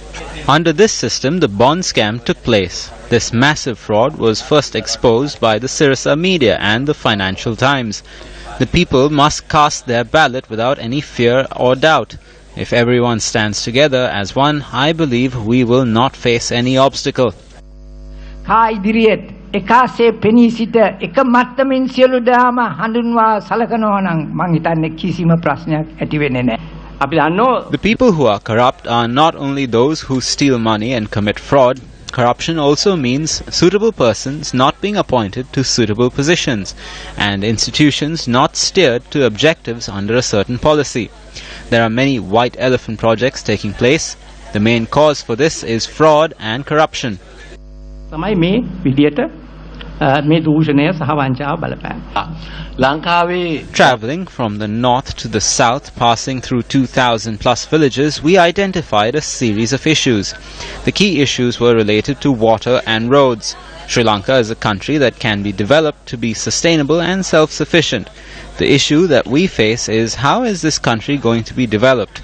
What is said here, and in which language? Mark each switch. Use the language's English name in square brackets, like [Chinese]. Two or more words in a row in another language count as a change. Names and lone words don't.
[English] Under this system, the bond scam took place. This massive fraud was first exposed by the Sirasa media and the Financial Times. The people must cast their ballot without any fear or doubt. If everyone stands together as one, I believe we will not face any obstacle. [Sinhala] එකසේ පෙනී සිට එක මට්ටමින් සියලු දාම හඳුන්වා සලකනවා නම් මං හිතන්නේ කිසිම ප්‍රශ්නයක් ඇති වෙන්නේ නැහැ. අපි දන්නෝ [English] The people who are corrupt are not only those who steal money and commit fraud. Corruption also means suitable persons not being appointed to suitable positions and institutions not steered to objectives under a certain policy. There are many white elephant projects taking place. The main cause for this is fraud and corruption. [Sinhala] තමයි මේ විදියට මේ දූෂණය සහ වංචාව බලපෑම. ලංකාවේ [English] Traveling from the north to the south, passing through 2,000 plus villages, we identified a series of issues. The key issues were related to water and roads. Sri Lanka is a country that can be developed to be sustainable and self-sufficient. The issue that we face is, how is this country going to be developed?